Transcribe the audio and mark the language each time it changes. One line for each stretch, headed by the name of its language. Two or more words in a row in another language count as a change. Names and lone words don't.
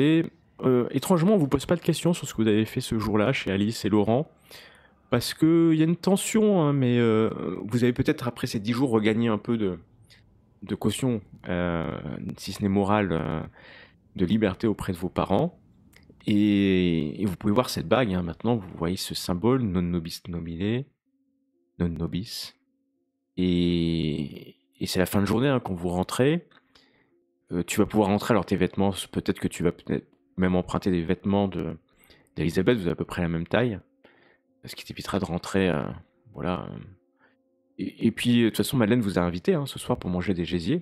French: Étrangement, on vous pose pas de questions sur ce que vous avez fait ce jour-là chez Alice et Laurent. Parce qu'il y a une tension, hein, mais vous avez peut-être, après ces 10 jours, regagné un peu de caution, si ce n'est morale, de liberté auprès de vos parents. Et vous pouvez voir cette bague, hein, maintenant, vous voyez ce symbole,
Latin: non nobis nomine, non nobis.
French: Et c'est la fin de journée, hein, quand vous rentrez. Tu vas pouvoir rentrer, alors tes vêtements, peut-être que tu vas peut-être même emprunter des vêtements d'Elisabeth, vous avez à peu près la même taille, ce qui t'évitera de rentrer, voilà. Et puis, de toute façon, Madeleine vous a invité, hein, ce soir pour manger des gésiers,